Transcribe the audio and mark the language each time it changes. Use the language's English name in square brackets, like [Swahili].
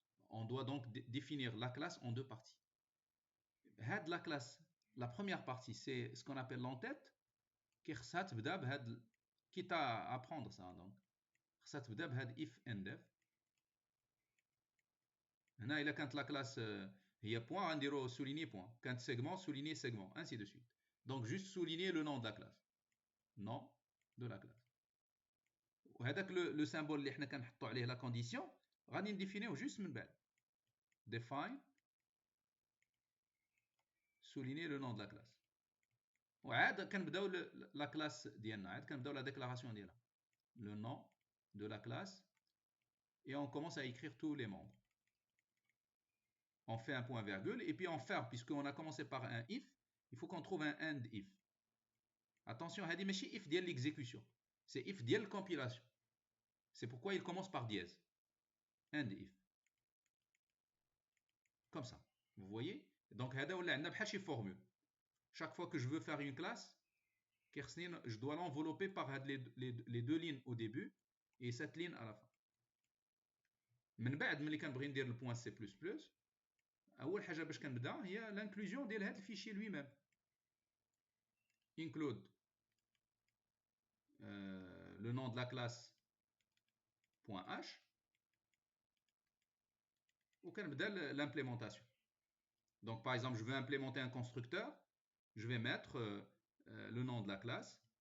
[French] On doit donc définir la classe en deux parties. La classe, la première partie, c'est ce qu'on appelle l'entête, quitte à apprendre ça. Donc, if and if. [Arabic] هنا إلا كانت la classe هي point غنديرو souligner point, كانت segment souligner segment, [French] ainsi de suite. Donc juste souligner le nom de la classe, nom de la classe. [Arabic] وهذاك le symbole اللي حنا كنحطوا عليه la condition غادي نديفينيوه juste من بعد. [French] Define souligner le nom de la classe. [Arabic] وعاد كنبداو la classe ديالنا, عاد كنبداو la déclaration ديالها. [French] Le nom de la classe et on commence à écrire tous les membres. On fait un point virgule et puis on ferme, puisqu'on a commencé par un if, il faut qu'on trouve un end if. Attention, [Arabic] هذه ماشي [French] if ديال l'exécution, c'est if ديال compilation. C'est pourquoi il commence par dièse. End if. Comme ça. Vous voyez? [Arabic] Donc هذا ولا عندنا بحال شي formule. [French] Chaque fois que je veux faire une classe, je dois l'envelopper par les deux lignes au début et cette ligne à la fin. [Arabic] من بعد ملي كنبغي ندير البوان سي بلس بلس, اول حاجه باش كنبدا هي l'inclusion ديال هذا الفيشي lui-même. [French] Include le nom de la classe .h ou l'implémentation. Donc par exemple, je veux implémenter un constructeur, je vais mettre le nom de la classe.